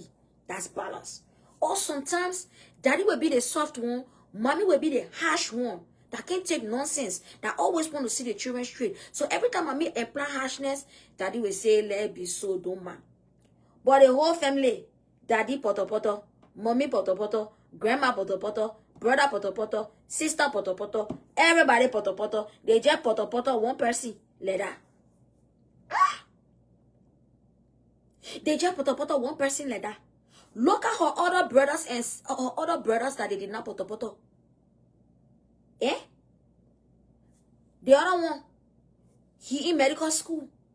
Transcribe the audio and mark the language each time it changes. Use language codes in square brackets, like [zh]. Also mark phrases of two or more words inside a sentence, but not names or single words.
[en] That's balance. Or sometimes daddy will be the soft one, mommy will be the harsh one that can't take nonsense, that always want to see the children straight. So every time mommy apply harshness, daddy will say, let it be so, don't mind. But the whole family, daddy poto poto, mommy poto poto, grandma poto poto, brother poto poto, sister poto poto, everybody poto poto, they just poto poto one person, like that. They just poto poto one person like that. Look at her other brothers and her other brothers that they did not poto poto. Eh? The other one, he in medical school.